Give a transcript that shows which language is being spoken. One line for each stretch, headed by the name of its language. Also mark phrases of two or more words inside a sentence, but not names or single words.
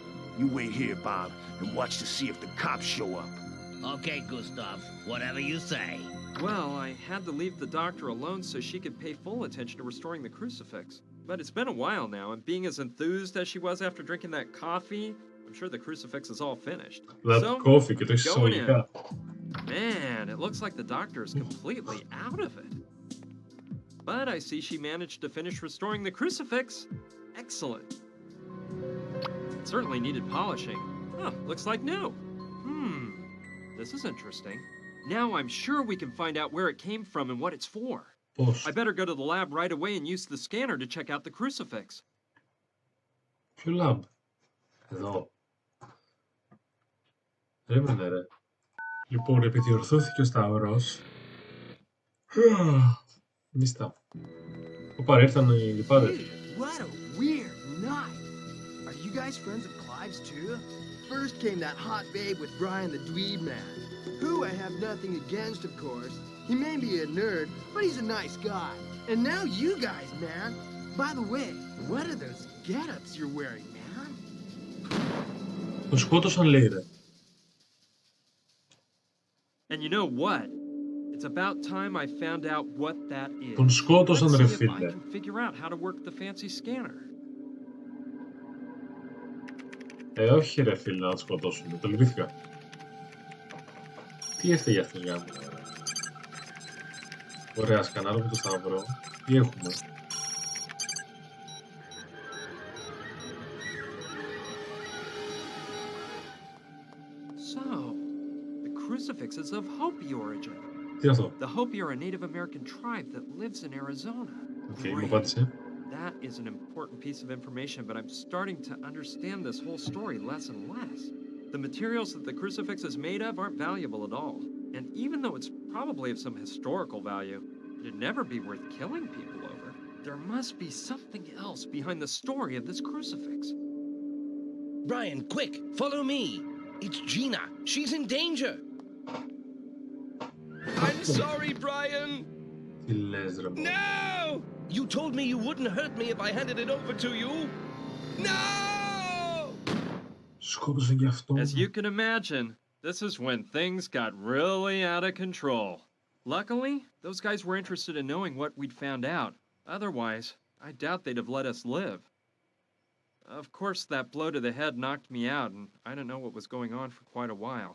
English: You wait here, Bob, and watch to see if the cops show up. Okay, Gustav. Whatever you say. Well, I had to leave the doctor alone so she could pay full attention to restoring the crucifix. But it's been a while now, and being as enthused as she was after drinking that coffee, I'm sure the crucifix is all finished. That coffee,
Greek: και το έχεις
English: going in.
Greek: εισαγωγικά.
English: Man, it looks like the doctor is completely out of it. But I see she managed to finish restoring the crucifix. Excellent. It certainly needed polishing. Oh, looks like new. This is interesting. Now I'm sure we can find out where it came from and what it's for.
Greek: Πώς?
English: I better go to the lab right away and use the scanner to check out the crucifix.
Greek: Ποιο lab? Εδώ. Έμενε ρε. Λοιπόν, επειδή ορθώθηκε ο Σταυρός... Μίστα. Οπα, ήρθαν οι λιπάδες.
English: What a weird night. Are you guys friends of Clive's too? First came that hot babe with Brian the dweeb man, who I have nothing against, of course. He may be a nerd, but he's a nice guy. And now you guys, man. By the way, what are those get-ups you're wearing, man?
Greek: Τον σκότωσαν, λέει, ρε.
English: And you know what? It's about time I found out what that is.
Greek: Τον σκότωσαν, ρε, φίλε.
English: I can figure out how to work the fancy scanner.
Greek: Όχι, ρε, φίλε, να τον σκοτώσουν. Το λυπήθηκα. Τι έφταιγε αυτός, γάμο. Ωραία, σκανάρουμε το Σταυρό. Τι έχουμε.
English: So, the crucifixes of Hopi origin.
Greek: Τι είναι αυτό.
English: The Hopi are a Native American tribe that lives in Arizona.
Greek: Μου απάντησε.
English: That is an important piece of information, but I'm starting to understand this whole story less and less. The materials that the crucifix is made of aren't valuable at all. And even though it's probably of some historical value, it'd never be worth killing people over. There must be something else behind the story of this crucifix. Brian, quick, follow me. It's Gina. She's in danger. I'm sorry, Brian.
Greek: Τι λες, ρε.
English: No! You told me you wouldn't hurt me if I handed it over to you. No!
Greek: Σκότωσε και αυτό.
English: As you can imagine, this is when things got really out of control. Luckily, those guys were interested in knowing what we'd found out. Otherwise, I doubt they'd have let us live. Of course, that blow to the head knocked me out, and I didn't know what was going on for quite a while.